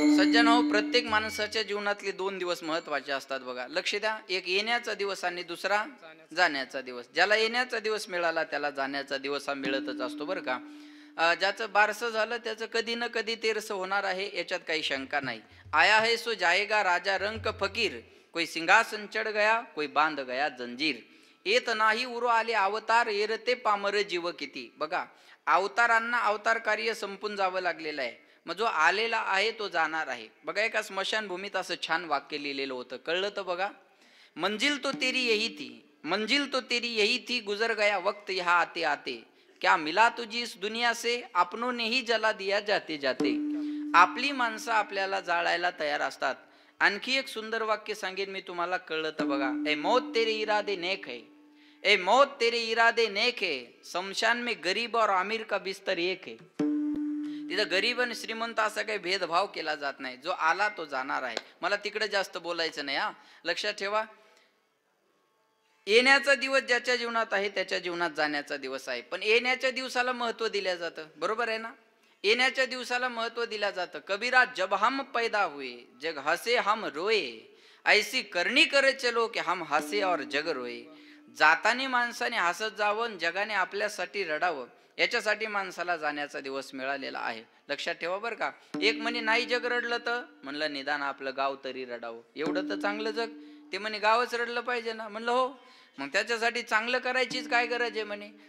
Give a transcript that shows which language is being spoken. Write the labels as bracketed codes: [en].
[mr] सज्जन हो, प्रत्येक माणसाच्या जीवनातले 2 दिवस महत्वाचे असतात बघा. लक्ष द्या. एक येण्याचा दिवस आणि दुसरा जाण्याचा दिवस. ज्याला येण्याचा दिवस मिळाला त्याला जाण्याचा दिवस हा मिळतच असतो बरं का. ज्याचं बारसं झालं त्याचं कधी ना कधी तेरस होणार आहे, याच्यात काही शंका नाही. [hi] आया है सो जाएगा राजा रंक फकीर, कोई सिंहासन चढ गया कोई बांध गया जंजीर. [mr] येत नाही उरो आले अवतार, येरते पामर जीव किती. बघा, अवतारांना अवतार कार्य संपून जावं लागलेलं आहे. मग जो आलेला आहे तो जाणार आहे. बघा, एका स्मशानभूमीत असं छान वाक्य लिहिलेलं होतं, कळलं तर बघा. [hi] मंजिल तो तेरी यही थी, मंजिल तो तेरी यही थी, गुजर गया वक्त यहाँ आते आते, क्या मिला तुझी इस दुनिया से, अपनों ने ही जला दिया जाते जाते. [mr] आपली माणसं आपल्याला जाळायला तयार असतात. आणखी एक सुंदर वाक्य सांगेन मी तुम्हाला, कळलं तर बघा. [hi] ए मौत तेरे इरादे नेक है, ए मौत तेरे इरादे नेक है, शमशान में गरीब और अमीर का बिस्तर एक है. [mr] तिथं गरीब आणि श्रीमंत असा काही भेदभाव केला जात नाही. जो आला तो जाणार आहे. मला तिकडे जास्त बोलायचं नाही. हा, लक्षात ठेवा. येण्याचा दिवस ज्याच्या जीवनात आहे त्याच्या जीवनात जाण्याचा दिवस आहे. पण येण्याच्या दिवसाला महत्व दिलं जातं, बरोबर आहे ना. येण्याच्या दिवसाला महत्व दिलं जातं. [hi] कबीरा, जब हम पैदा हुए जग हसे हम रोए, ऐसी करणी करे चलो कि हम हसे और जग रोए. [mr] जातानी माणसाने हसत जावं, जगाने आपल्यासाठी रडावं, याच्यासाठी माणसाला जाण्याचा दिवस मिळालेला आहे. लक्षात ठेवा बरं का. एक म्हणे नाही जग रडलं तर, म्हणलं निदान आपलं गाव तरी रडावं. एवढं तर चांगलं जग. ते म्हणे गावच रडलं पाहिजे ना. म्हणलं हो, मग त्याच्यासाठी चांगलं करायचीच काय गरज आहे म्हणे.